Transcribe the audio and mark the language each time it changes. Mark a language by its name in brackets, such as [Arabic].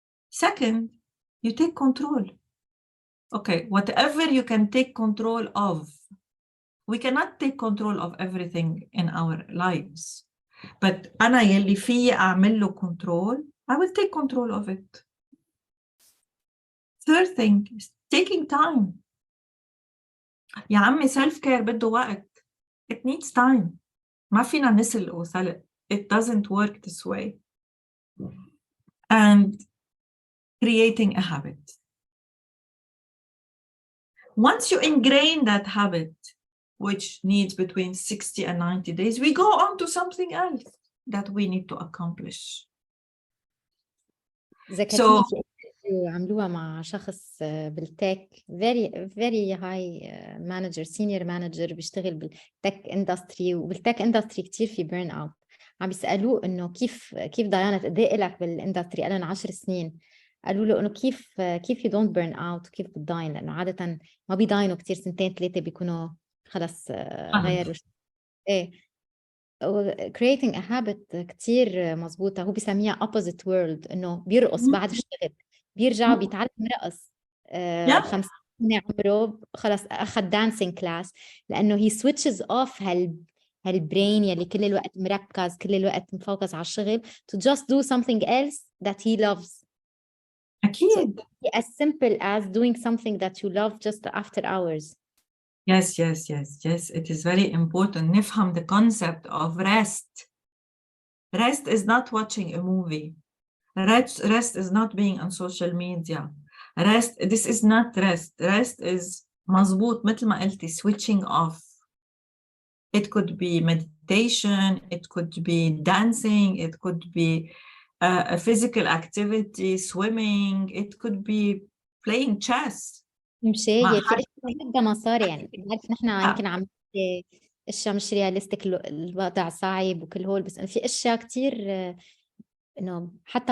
[English] Second, you take control. Okay, whatever you can take control of. We cannot take control of everything in our lives. But [Arabic] أنا يلي فيي أعمل له [English] control, I will take control of it. Third thing is taking time. [Arabic] يا عمي self care بده وقت. [English] It needs time. [Arabic] ما فينا نسل وسلق. [English] It doesn't work this way. And creating a habit. Once you ingrain that habit, which needs between 60 and 90 days, we go on to something else that we need to accomplish. [Arabic] ذكرتيني في interview عملوها مع شخص بالتك [English] very high manager senior manager [Arabic] بيشتغل بالتك اندستري، وبالتك اندستري كتير في بيرن اوت. عم بيسألوه انه كيف ديانا قد ايه لك بالاندستري؟ قال لهم 10 سنين. قالوا له انه كيف [English] you don't burn out [Arabic] وكيف بتضاين؟ لانه عادة ما بيضاينوا كتير، سنتين ثلاثة بيكونوا خلص غيروا. ايه [English] creating a habit [Arabic] كتير مزبوطة. هو بيسميها opposite world، إنه بيرقص بعد الشغل، بيرجع بيتعلم رقص. 50 سنة عمره خلص أخذ dancing class، لأنه [English] he switches off [Arabic] هالبرين يلي كل الوقت مركز، كل الوقت مفوكس على الشغل [English] to just do something else that he loves. [Arabic] أكيد. [English] So as simple as doing something that you love just after hours. Yes. It is very important. [Arabic] نفهم [English] the concept of rest. Rest is not watching a movie. Rest is not being on social media. This is not rest. Rest is [Arabic] مظبوط مثل ما قلتي [English] switching off. It could be meditation, it could be dancing, it could be a physical activity, swimming, it could be playing chess. [Arabic] مشاهي في اشياء بدها مصاري، يعني بعرف نحن يمكن عم نحكي اشياء مش رياليستيك، الوضع صعب وكل هول، بس في اشياء كتير انه حتى